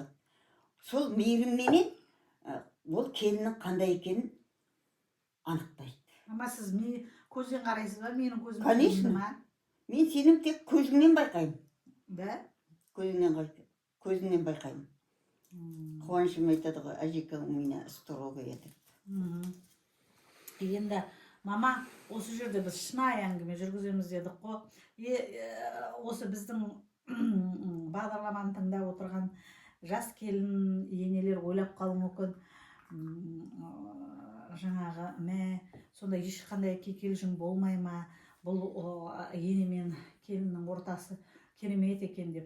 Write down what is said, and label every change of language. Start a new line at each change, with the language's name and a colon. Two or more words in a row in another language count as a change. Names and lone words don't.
Kazakh: Сол мейірімменен ол келіннің қандай екенін анықтайды. мама сіз көзден қарайсыз ба? Менің көзім
Russian: Конечно.
Kazakh: көрінді ма? Мен сенің тек көзіңнен байқаймын.
Russian: Да?
Kazakh: Көзіңнен байқаймын. Қуанышым айтады ғой, әжекең
Russian: у меня строгая
Kazakh: деп. Енді мама осы жерде біз шынайы әңгіме жүргіземіз дедік қой. Осы біздің бағдарламаны тыңдап отырған жас келін енелер ойлап қалуы мүмкін, жаңағы сонда ешқандай кикілжің болмай ма, бұл ене мен келіннің ортасы керемет екен деп.